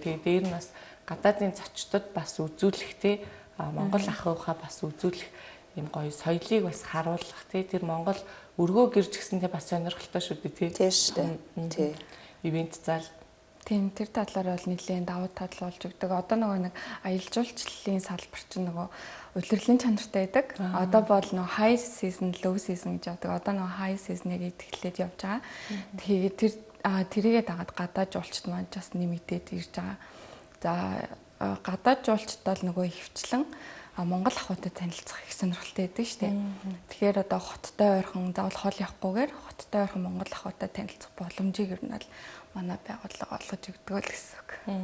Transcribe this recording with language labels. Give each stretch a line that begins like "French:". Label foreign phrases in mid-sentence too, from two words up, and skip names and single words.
Mongolian: Тэгээ дээр нь бас гадаадын зочдод бас үзүүлэх тий Монгол ах уухаа бас үзүүлэх юм гоё соёлыг бас харуулах тий тэр Монгол өргөө гэрж гэсэнтэй бас сонирхолтой шүү дээ тий. Тийм шүү дээ. Тий. Ивент зал. Тийм тэр талаар бол нэлээд давуу тал болж өгдөг. Одоо нөгөө нэг аялал жуулчлалын салбар чинь нөгөө удирдлагын чанартай байдаг. Одоо бол нөгөө
English: high season, low season
Mongolian: гэж явдаг. Одоо нөгөө
English: high season-
Mongolian: ыг идэвхлээд явж байгаа. Тэгээд тэрийгээ дагаад гадаад жуулчд маань бас нэмэгдээд ирж байгаа. За гадаад жуулчд бол нөгөө ихвчлэн Монгол ахуйтай танилцах их сонирхолтой байдаг шүү дээ. Тэгэхээр одоо хоттой ойрхон заавал хоол явахгүйгээр хоттой ойрхон Монгол ахуйтай танилцах боломжийг ер нь бол манай байгууллага олгож өгдөг л гэсэн үг.